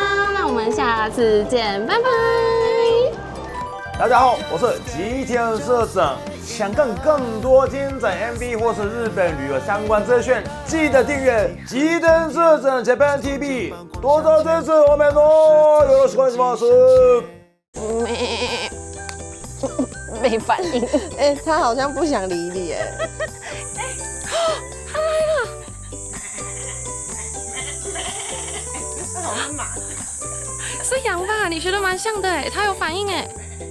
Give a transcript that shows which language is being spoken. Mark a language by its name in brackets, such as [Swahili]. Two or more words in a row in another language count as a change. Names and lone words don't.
[Chinese] 那我們下次見，拜拜。大家好，我是吉田社長。想看更多精彩 MV 或是日本旅遊相關資訊，記得訂閱吉田社長 Japan TV，多多支持我們哦！ [Japanese] よろしくお願いします。 [Chinese] 沒反應，哎，他好像不想理你哎。他來了，好像馬，是羊吧？你學得蠻像的哎，他有反應哎。